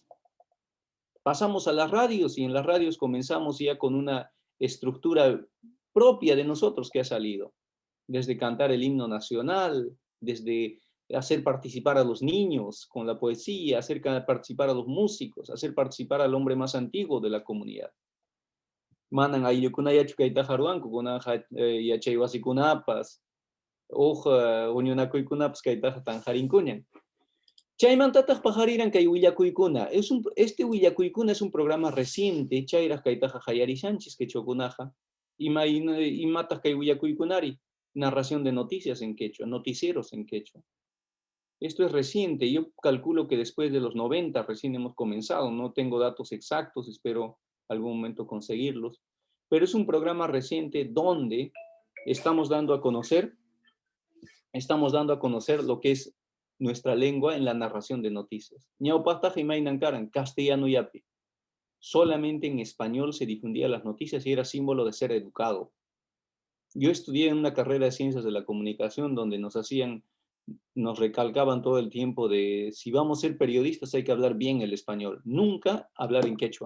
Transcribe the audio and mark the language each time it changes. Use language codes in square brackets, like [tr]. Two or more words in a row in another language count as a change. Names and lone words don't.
[es] Pasamos a las radios y en las radios comenzamos ya con una estructura propia de nosotros que ha salido. Desde cantar el himno nacional, desde hacer participar a los niños con la poesía, hacer participar a los músicos, hacer participar al hombre más antiguo de la comunidad. [qu] Manan ayllukuna yachukaita haruanku, kunaja yachaywasikunapas, uja uñunakuykunapas kaytaja tanjarinkuñan. Chaymantataq pajariran kay willakuykuna. [es] Este willakuykuna es un programa reciente, [qu] chayraq kaytaja hayarishanchis quechuakunaja, imataq kay willakuykunari, [es] narración de noticias en quechua, noticieros en quechua. Esto es reciente, yo calculo que después de los 90 recién hemos comenzado, no tengo datos exactos, espero algún momento conseguirlos, pero es un programa reciente donde estamos dando a conocer lo que es nuestra lengua en la narración de noticias. [qu] Ñawpaqtaqa imaynankaran, castellano yapi. [es] Solamente en español se difundían las noticias y era símbolo de ser educado. Yo estudié en una carrera de ciencias de la comunicación donde nos recalcaban todo el tiempo de si vamos a ser periodistas hay que hablar bien el español, nunca hablar en quechua.